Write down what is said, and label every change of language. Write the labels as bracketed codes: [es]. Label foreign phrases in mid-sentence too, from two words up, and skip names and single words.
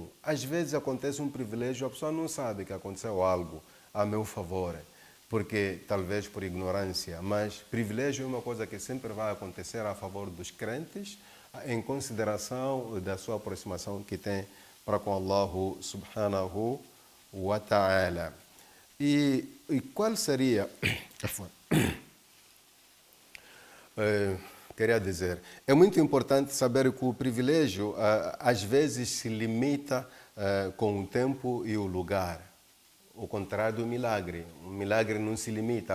[pt] Às vezes acontece um privilégio, a pessoa não sabe que aconteceu algo a meu favor, porque talvez por ignorância, mas privilégio é uma coisa que sempre vai acontecer a favor dos crentes, em consideração da sua aproximação que tem para com [ar] الله سبحانه وتعالى. [pt] E qual seria... queria dizer, é muito importante saber que o privilégio às vezes se limita com o tempo e o lugar. O contrário do milagre. O milagre não se limita.